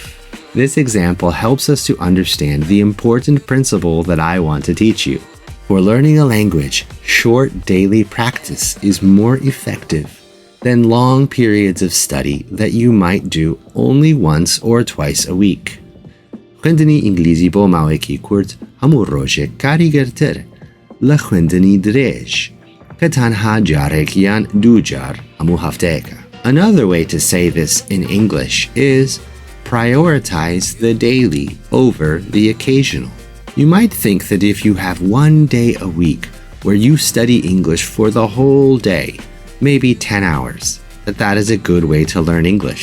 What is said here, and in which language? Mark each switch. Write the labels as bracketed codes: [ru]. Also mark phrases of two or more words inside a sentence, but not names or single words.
[en] This example helps us to understand the important principle that I want to teach you. For learning a language, short daily practice is more effective than long periods of study that you might do only once or twice a week. [ckb] خوێندنی ئینگلیزی بۆ ماوەیەکی کورت هەموو ڕۆژێک کاریگەرتر لە خوێندنی درێژ کە تەنها جارێک یان دوو جار هەموو هەفتەیەکە. [en] Another way to say this in English is prioritize the daily over the occasional. You might think that if you have 1 day a week where you study English for the whole day, maybe 10 hours, that is a good way to learn English.